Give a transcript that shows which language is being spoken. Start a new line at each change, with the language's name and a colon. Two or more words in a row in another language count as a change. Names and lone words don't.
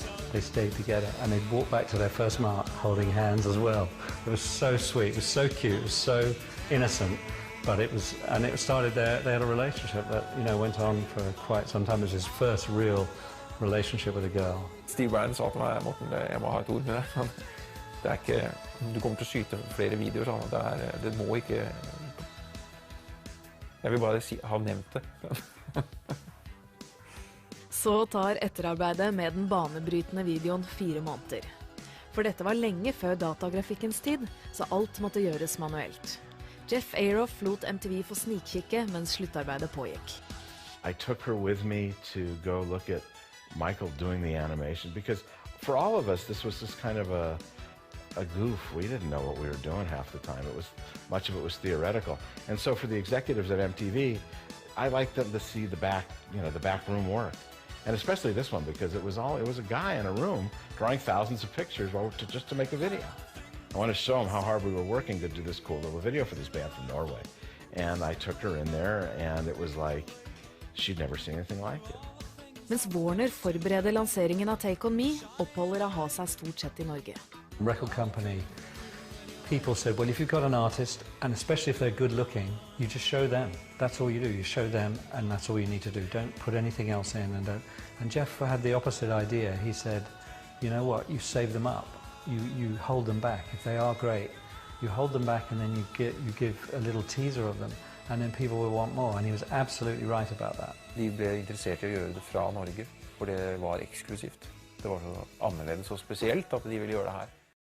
English: They stayed together, and they'd walk back to their first mark holding hands as well. It was so sweet, it was so cute, it was so innocent, but it started there. They had a relationship that went on for quite some time. It was his first real relationship with a girl.
Norwegian: Steve Bannon sa til meg, Morten, jeg må ha et ord med deg. Det ikke, du kommer til å skyte flere videoer, sånn. Det må ikke... Jeg vil bare ha nevnt det. Så tar etterarbeidet med den banebrytende videoen 4 måneder. For dette var lenge før datagrafikkens tid, så alt måtte gjøres manuelt. Jeff Aroff lot MTV få snikkikke mens sluttarbeidet pågikk.
English: I took her with me to go look at Michael doing the animation, because for all of us this was just kind of a goof. We didn't know what we were doing half the time. Much of it was theoretical. And so for the executives at MTV, I liked them to see the back room work. And especially this one, because it was a guy in a room drawing thousands of pictures just to make a video. I want to show them how hard we were working to do this cool little video for this band from Norway. And I took her in there, and it was like she'd never seen anything like it.
Norwegian: Mens Warner forbereder lanseringen av Take On Me, oppholder a-ha seg stort sett i Norge.
English: Record company, people said, well, if you've got an artist, and especially if they're good looking, you just show them. That's all you do. You show them, and that's all you need to do. Don't put anything else in. And Jeff had the opposite idea. He said, you know what, you save them up. You hold them back. If they are great, you hold them back, and then you give a little teaser of them, and then people will want more. And he was absolutely right about that.
Norwegian: De ble interessert i å gjøre det fra Norge, for det var eksklusivt. Det var så annerledes og spesielt at de ville gjøre det her.